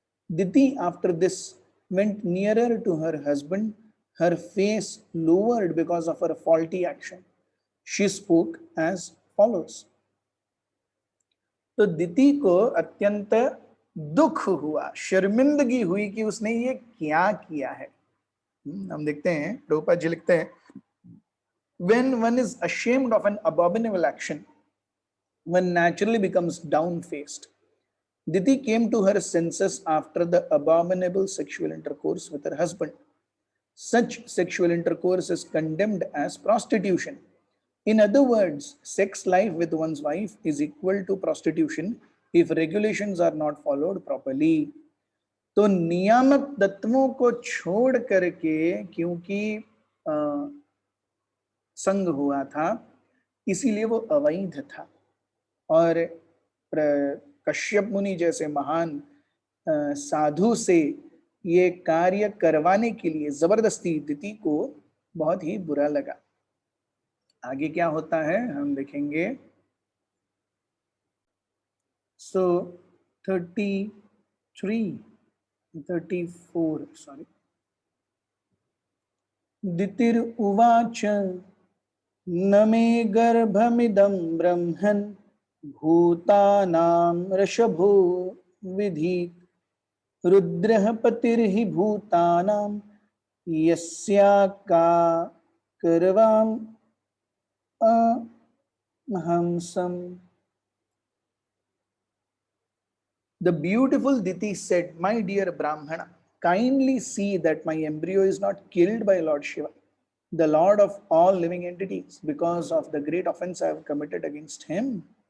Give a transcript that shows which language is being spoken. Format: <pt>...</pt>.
<en>Diti after this went nearer to her husband, her face lowered because of her faulty action. She spoke as follows.</en> <hi>तो दिति को अत्यंत दुख हुआ, शर्मिंदगी हुई कि उसने ये क्या किया है. हम देखते हैं प्रभुपाद जी लिखते हैं,</hi> <en>when one is ashamed of an abominable action, one naturally becomes down-faced. Diti came to her senses after the abominable sexual intercourse with her husband. Such sexual intercourse is condemned as prostitution. In other words, sex life with one's wife is equal to prostitution if regulations are not followed properly.</en> <hi>तो नियामक तत्वों को छोड़ करके क्योंकि संग हुआ था, इसीलिए वो अवैध था. और कश्यप मुनि जैसे महान साधु से ये कार्य करवाने के लिए जबरदस्ती दिति को बहुत ही बुरा लगा. आगे क्या होता है हम देखेंगे.</hi> <en>So 34 sorry.</en> <sa>दितिर उवाच न मे गर्भमिदं ब्रह्मन् भूतानां ऋषभो विधीत्. रुद्रः पतिर्हि भूतानां यस्या का करवाम् अहंसम्.</sa> <en>The beautiful Diti said, my dear Brahmana, kindly see that my embryo is not killed by Lord Shiva, the Lord of all living entities, because of the great offense I have committed against him.</en>